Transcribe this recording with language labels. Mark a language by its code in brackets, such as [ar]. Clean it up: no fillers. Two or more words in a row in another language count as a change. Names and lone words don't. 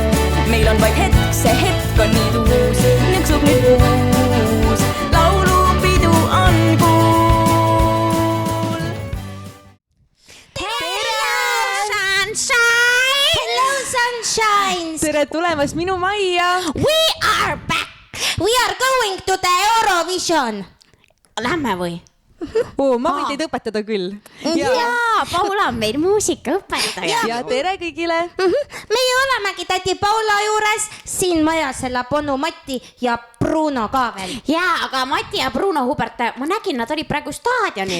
[et] Meil on vaid hetk, see hetk on nii tuus, nõksub nüüd kuus. Laulupidu on kuul. Sunshine! Tere tulemast minu majja! [en] We are back! We are going to the Eurovision! [et] Lähme või? Ma võin teid õpetada küll. Jaa, Paula on meil muusikaõpetaja. Ja tere kõigile! Meie olemegi tädi Paula juures. Siin majas elab onu Mati ja Bruno ka veel. Jaa, aga Mati ja Bruno Hubert, ma nägin, nad olid praegu staadionil.